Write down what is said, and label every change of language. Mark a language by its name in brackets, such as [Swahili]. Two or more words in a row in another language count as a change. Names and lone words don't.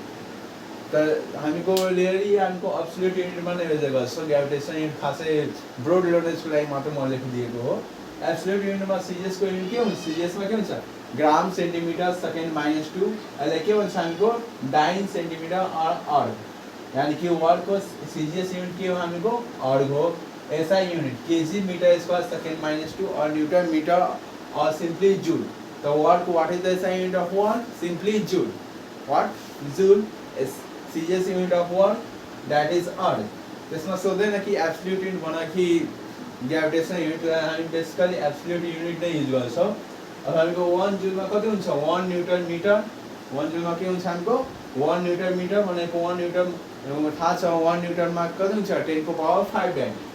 [Nepali] त हामीको लियरली हामीको [English] absolute unitमा [Nepali] नै मेजर गर्छ, [English] gravitational unit [Nepali] खासै [English] broad knowledgeको [Nepali] लागि मात्र म लेखिदिएको हो। [English] absolute unitमा [Nepali] सिजिएसको युनिट के हुन्छ, सिजिएसमा के हुन्छ, [English] gram centimeter second [Nepali] -2। यसलाई के भन्छ, हामीको [English] dyne centimeter erg, [Nepali] यानि कि वर्कको [English] CGS unit [Nepali] के हो, हामीको अर्ग हो। [English] SI unit kg meter square second -2 और newton meter और simply joule. तो what is the SI unit of work, simply joule, what, joule is CGS unit of work, that is earth। [Nepali] त्यसमा सोध्दैन कि [English] absolute unit [Nepali] भन कि [English] gravitational unit, [Nepali] हामी [English] basically absolute unit [Nepali] नै युज गर्छौँ। अब हामीको 1 जुलमा कति हुन्छ, 1 [English] newton meter. [Nepali] 1 जुलमा के हुन्छ, हामीको 1 [English] newton meter [Nepali] भनेको 1 न्यूटन थाहा छ, 1 न्यूटनमा कति हुन्छ, 10 को पावर 5 डाइन।